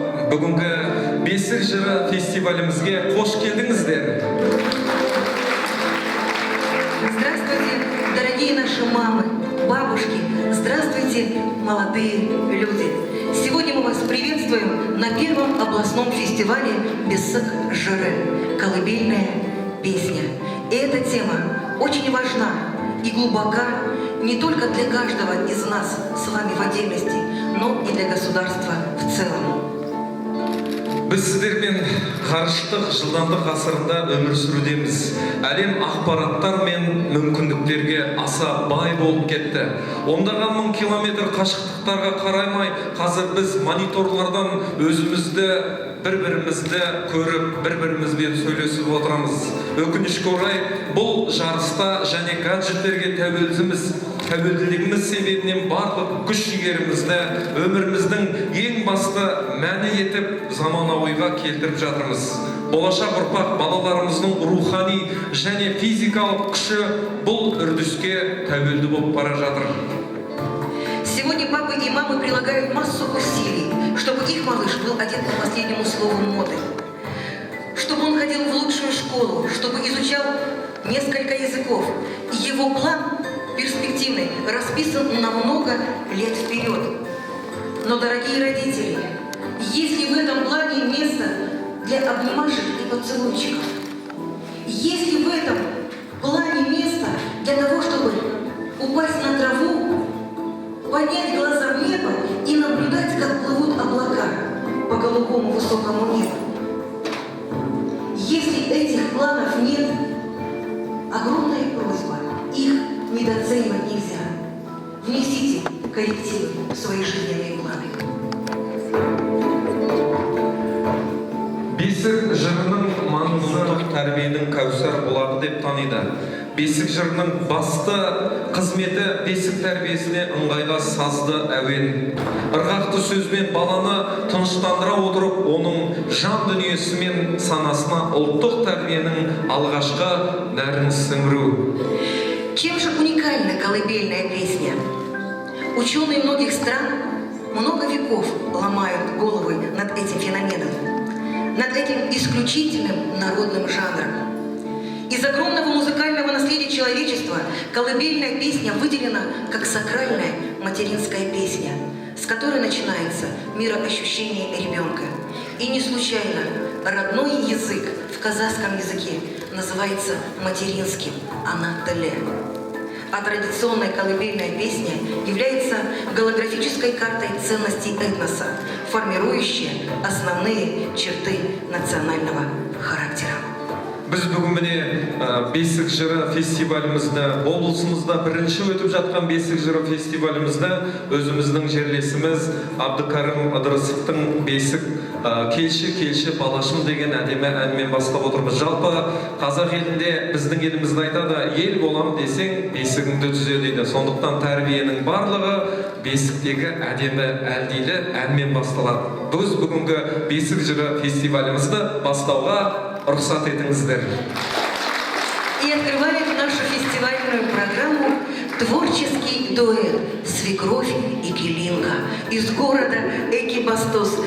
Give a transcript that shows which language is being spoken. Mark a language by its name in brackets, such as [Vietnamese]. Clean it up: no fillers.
[Kazakh] бүгінгі Бесік жыры фестивалімізге қош келдіңіздер. [Russian] Здравствуйте, дорогие наши мамы, бабушки, здравствуйте, молодые люди. Сегодня мы вас приветствуем на первом областном фестивале Бесік жыры «Колыбельная песня». И эта тема очень важна и глубока не только для каждого из нас с вами в отдельности, но и для государства в целом. [Kazakh] Біз сіздермен ғарыштық жылдамдық ғасырында өмір сүрудеміз. Әлем ақпараттар мен мүмкіндіктерге аса бай болып кетті. Ондаған мың километр қашықтықтарға қараймай, қазір біз мониторлардан өзімізді, бір-бірімізді көріп, бір-бірімізбен сөйлесіп отырамыз. Өкінішке орай, бұл жарыста және гаджеттерге тәуелділігіміз себебінен барлық күш-жігерімізді өміріміздің ең басты мәні етіп заманауиға келтіріп жатырмыз. Болашақ ұрпақ балаларымыздың рухани және физикалық күші бұл үрдіске тәуелді болып бара жатыр. [Russian] Сегодня папы и мамы прилагают массу усилий, чтобы их малыш был одет по последнему слову моды, чтобы он ходил в лучшую школу, чтобы изучал несколько языков. Его план перспективный, расписан на много лет вперед. Но, дорогие родители, есть ли в этом плане место для обнимашек и поцелуйчиков? Есть ли в этом плане место для того, чтобы упасть на траву, поднять глаза в небо и наблюдать, как плывут облака по голубому высокому небу? Если этих планов нет, огромная просьба, их недооценивать нельзя. Внесите коррективы в свои жизненные планы. [Kazakh] Бесік жырының маңызы тәрбиенің кәусар бұлағы деп таниды. Бесік жырының басты қызметі бесік тәрбиесіне ыңғайлы сазды әуен. Ырғақты сөзбен баланы тыныштандыра отырып, оның жан дүниесі мен санасына ұлттық тәрбиенің алғашқы нәрін сіңіру. [Russian] Чем же уникальна колыбельная песня? Ученые многих стран много веков ломают головы над этим феноменом, над этим исключительным народным жанром. Из огромного музыкального наследия человечества колыбельная песня выделена как сакральная материнская песня, с которой начинается мироощущение ребенка. И не случайно родной язык в казахском языке называется материнским «Ана-теле». А традиционная колыбельная песня является голографической картой ценностей этноса, формирующей основные черты национального характера. [Kazakh] Біз бүгін міне Бесік жыры фестивалімізді, облысымызда бірінші өтіп жатқан Бесік жыры фестивалімізді өзіміздің жерлесіміз Абдыкарым Ыдырысовтың Бесік келші балашым деген әдемі әнмен бастап отырмыз. Жалпы қазақ елінде біздің елімізді айтады, ел болам десең бесігіңді түзе дейді. Сондықтан тәрбиенің барлығы бесіктегі әдемі әлдейлі әнмен басталады. Біз бүгінгі Бесік жыры фестивалімізді бастауға рұқсат етіңіздер. [Russian] И открывает нашу фестивальную программу творческий дуэт «Свекровь и Келинка» из города Экибастуз.